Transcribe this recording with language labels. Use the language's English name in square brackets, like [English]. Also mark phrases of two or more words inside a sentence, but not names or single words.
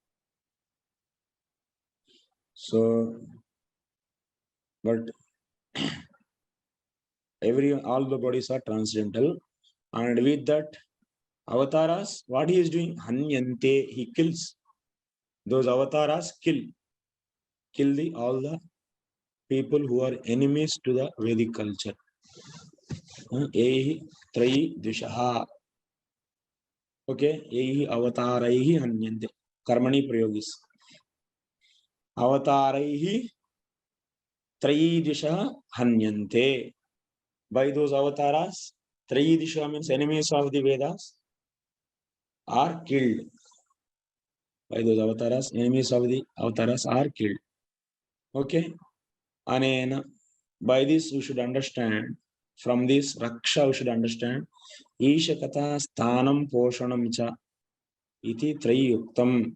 [English] So, but all the bodies are transcendental, and with that avatars, what he is doing? Hanyante, he kills. Those avatars kill all the people who are enemies to the Vedic culture. [Sanskrit] एभिः त्रयी द्विषः. Okay, एभिः अवतारैः हन्यन्ते. कर्मणि प्रयोगः. अवतारैः त्रयी द्विषः हन्यन्ते. [English] By those avatars, [Sanskrit] त्रयी द्विषा [English] means enemies of the Vedas are killed. By those avatars, enemies of the avatars are killed. Okay? Anena. By this, we should understand, from this Raksha, we should understand, [Sanskrit] ईश कथा स्थानम् पोषणम् च इति त्रयुक्तम्.